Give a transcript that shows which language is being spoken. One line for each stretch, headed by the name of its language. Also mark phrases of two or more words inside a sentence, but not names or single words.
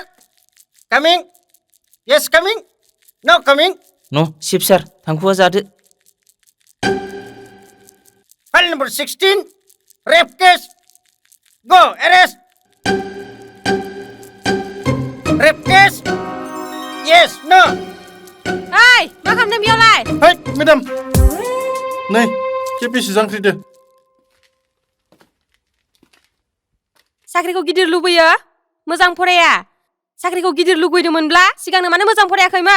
English: Coming? Yes, coming? No, coming? No, Chief sir,
Bodo: थांखुआ जादो.
English: File number 16, rape case. Go, arrest. Rape case? Yes, no.
Bodo: ओइ मा खालामदों बेयावलाय
English: Hey, madam.
Bodo: नै केपिसि जांख्रिदो साख्रिखौ गिदिर लुबैयो मोजां फराया साख्रिखौ गिदिर लुगैदोंमोनब्ला सिगांनो मानो मोजां फरायाखैमोन